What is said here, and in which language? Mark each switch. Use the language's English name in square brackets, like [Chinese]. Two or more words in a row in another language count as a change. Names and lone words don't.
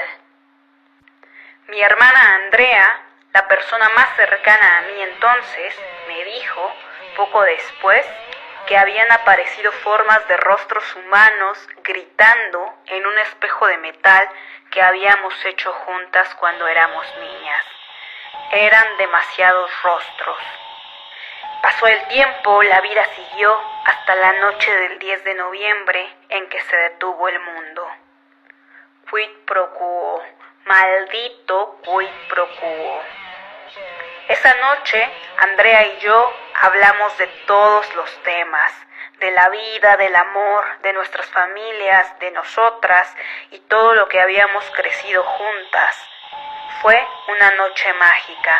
[Spanish] Mi hermana Andrea, la persona más cercana a mí entonces, me dijo, poco después, que habían aparecido formas de rostros humanos gritando en un espejo de metal que habíamos hecho juntas cuando éramos niñas. Eran demasiados rostros. Pasó el tiempo, la vida siguió hasta la noche del 10 de noviembre en que se detuvo el mundo. [Latin] Quid pro quo, maldito quid pro quo. [Spanish] Esa noche, Andrea y yo hablamos de todos los temas, de la vida, del amor, de nuestras familias, de nosotras y todo lo que habíamos crecido juntas. Fue una noche mágica.